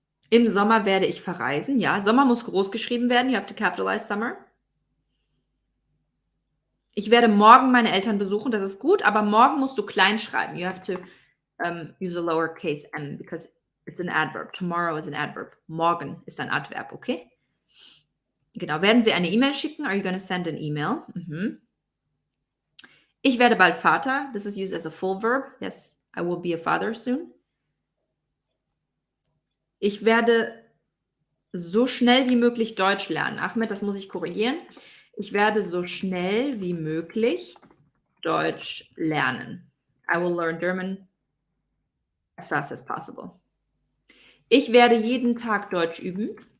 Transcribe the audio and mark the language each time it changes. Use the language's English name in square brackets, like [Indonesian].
[German] Im Sommer werde ich verreisen. Ja, Sommer muss groß geschrieben werden. [English] You have to capitalize summer. [German] Ich werde morgen meine Eltern besuchen. Das ist gut, aber morgen musst du klein schreiben. [English] You have to use a lowercase m because it's an adverb. Tomorrow is an adverb. [German] Morgen ist ein Adverb, okay? Genau. Werden Sie eine E-Mail schicken? [English] Are you going to send an email? Mhm. [German] Ich werde bald Vater. [English] This is used as a full verb. Yes, I will be a father soon. [German] Ich werde so schnell wie möglich Deutsch lernen. Ahmed, das muss ich korrigieren. Ich werde so schnell wie möglich Deutsch lernen. [English] I will learn German as fast as possible. [German] Ich werde jeden Tag Deutsch üben.